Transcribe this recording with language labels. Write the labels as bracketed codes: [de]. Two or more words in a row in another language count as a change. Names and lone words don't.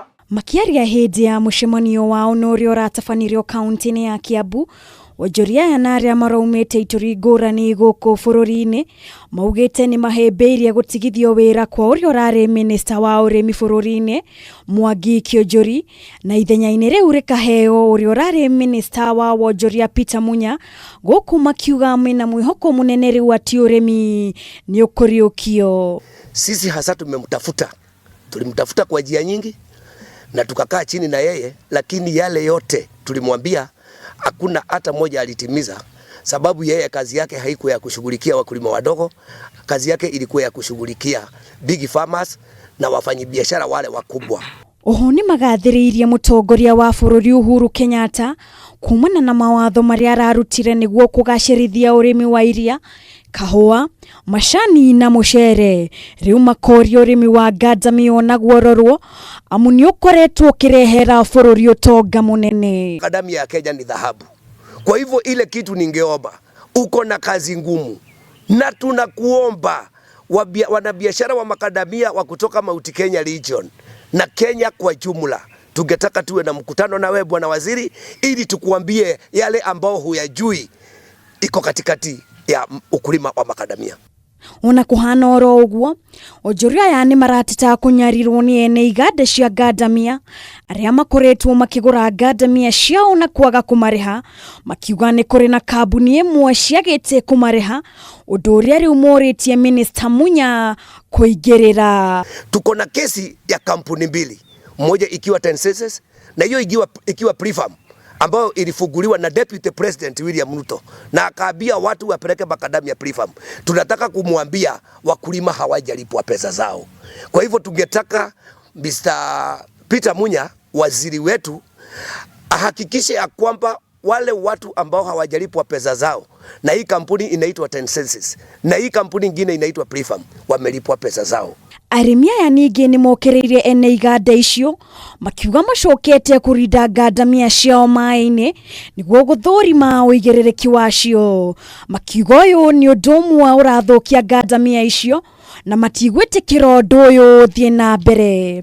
[ki] Makiaria hindi ya mucemanio wao norio ratafanirio kaunti-ini ya Kiambu, wonjoria aya na aria maraumite ituri ngurani guku bururi-ini maugite ni mahembeire gutigithio wira kwa uria urari minista wa urimi bururi-ini Mwangi Kionjuri na ithenya-ini riu rikaheo uria urari minista wa wonjoria Peter Munya, guku makiuga mena mwihoko munene riu ati urimi ni ukuriukio. [sw] Sisi hasa tulimtafuta kwa njia nyingi na tukakaa chini na yeye, lakini yale yote tulimwambia hakuna hata moja alitimiza, sababu yeye kazi yake haikuwa ya kushughulikia wakulima wadogo, kazi yake ilikuwa ya kushughulikia [en] big farmers [sw] na wafanyabiashara wale wakubwa. [ki] Oho ni magathiriirie mutongoria wa bururi Uhuru Kenyatta kumana na mawatho maria ararutire niguo kugacirithia urimi wa iria, kahua, macani na mucere. Riu makoria urimi wa ngandamia naguo rorwo amu ni ukoretwo kirehera bururi utonga munene. [sw] Makadamia ya Kenya ni dhahabu. Kwa hivyo ile kitu ningeomba, uko na kazi ngumu na tunakuomba wanabiashara wa makadamia wa kutoka Mount Kenya region na Kenya kwa jumla, tungetaka tuwe na mkutano na wewe bwana waziri, ili tukuambie yale ambao huyajui iko katikati ya ukulima wa makadamia. [ki] Ona kuhana oro uguo, onjoria aya ni maratita kunyarirwo ni ene iganda cia ngandamia aria makoretwo makigura ngandamia ciao na kwaga kumariha, makiuga ni kuri na kambuni imwe ciagite kumariha, undu uria riu moritie Minister Munya kuigirira. [sw] Tuko na kesi ya kampuni mbili, moja ikiwa Tensenses na hiyo ikiwa Prefarm, ambayo ilifunguliwa na Deputy President William Ruto na akaambia watu wapeleke makadamia Prefarm. Tunataka kumwambia wakulima hawajalipwa pesa zao. Kwa hivyo tungetaka Mr. Peter Munya, waziri wetu, ahakikishe ya kwamba wale watu ambao hawajalipwa pesa zao, na hii kampuni inaitwa Tensenses na hii kampuni nyingine inaitwa Prefarm, wamelipwa pesa zao. [ki] Arimi aya ningi ni mokereirie ene iganda icio makiuga macokete kurinda ngandamia ciao mai-ini niguo guthurima uigiririki wacio. Makiuga uyu ni undu umwe urathukia ngandamia icio na matigwitikira undu uyu thie na mbere.